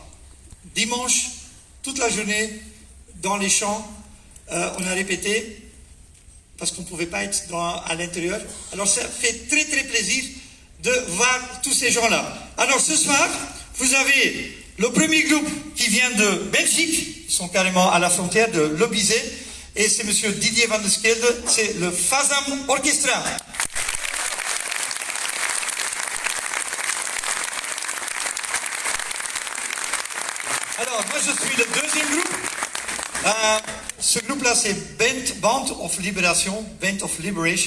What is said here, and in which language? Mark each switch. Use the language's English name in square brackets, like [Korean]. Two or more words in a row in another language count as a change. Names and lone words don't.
[French] Dimanche, toute la journée, dans les champs, on a répété parce qu'on ne pouvait pas être à l'intérieur. Alors ça fait très très plaisir de voir tous ces gens-là. Alors ce soir, vous avez le premier groupe qui vient de Belgique, ils sont carrément à la frontière de Lobizé, et c'est monsieur Didier van der Skelde, c'est le Fazam Orchestra. Alors, moi je suis le deuxième groupe. Ce groupe-là, c'est Band of Liberation, Band of Liberation.